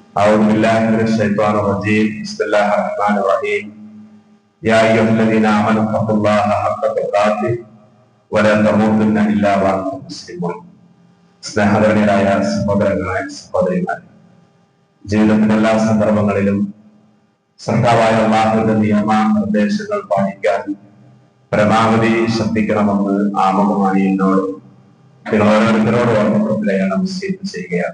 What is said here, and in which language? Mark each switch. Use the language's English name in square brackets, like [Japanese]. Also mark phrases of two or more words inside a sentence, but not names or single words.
[Arabic] أعوذ بالله من الشيطان الرجيم بسم الله الرحمن الرحيم يا أيها الذين آمنوا اتقوا الله حق تقاته ولا تموتن إلا وأنتم مسلمون. [Malayalam] സ്നേഹധന്യരായ സഹോദരങ്ങളെ സഹോദരിമാരെ, ജീവിതത്തിന്റെ എല്ലാ സന്ദർഭങ്ങളിലും സൃഷ്ടാവായ അല്ലാഹുവിന്റെ നിയമ നിർദ്ദേശങ്ങൾ പാലിക്കാൻ പരമാവധി ശ്രദ്ധിക്കണമെന്ന് ആമുഖമായി എന്നോട് നിങ്ങൾ ഓരോരുത്തരോട് ഓർമ്മപ്പെടുത്തുകയാണ്, വസിയത്ത് ചെയ്യുകയാണ്.